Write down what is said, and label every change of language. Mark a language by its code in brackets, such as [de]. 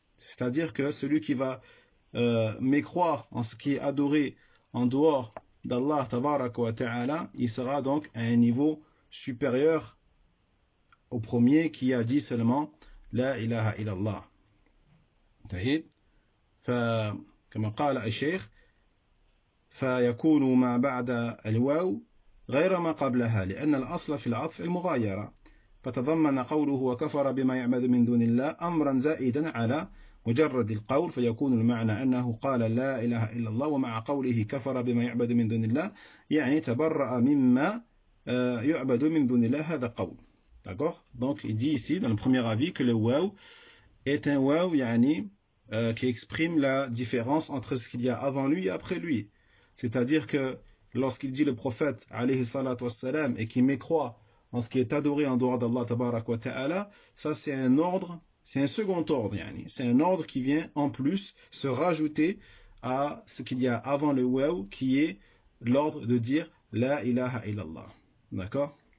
[fr] C'est-à-dire que celui qui va mécroire en ce qui est adoré en dehors d'Allah tabarak wa ta'ala, il sera donc à un niveau supérieur au premier qui a dit seulement la ilaha illallah. [ar] فكما قال الشيخ: فيكون ما بعد الواو غير ما قبلها، لأن الأصل في العطف المغايرة، فتضمن قوله وكفر بما يعبد من دون الله أمرا زائدا على مجرد القول، فيكون المعنى أنه قال لا إله إلا الله ومع قوله كفر بما يعبد من دون الله تبرأ مما يعبد من دون الله. هذا قول. [fr] D'accord? Donc il dit ici dans le premier avis que le waw est un waw qui exprime la différence entre ce qu'il y a avant lui et après lui. C'est-à-dire que lorsqu'il dit le prophète alayhi salatu wassalam et qui mécroit en ce qui est adoré en dehors d'Allah tabarak wa ta'ala, ça c'est un ordre, c'est un second ordre, c'est un ordre qui vient en plus se rajouter à ce qu'il y a avant le waw, qui est l'ordre de dire la ilaha illallah. D'accord?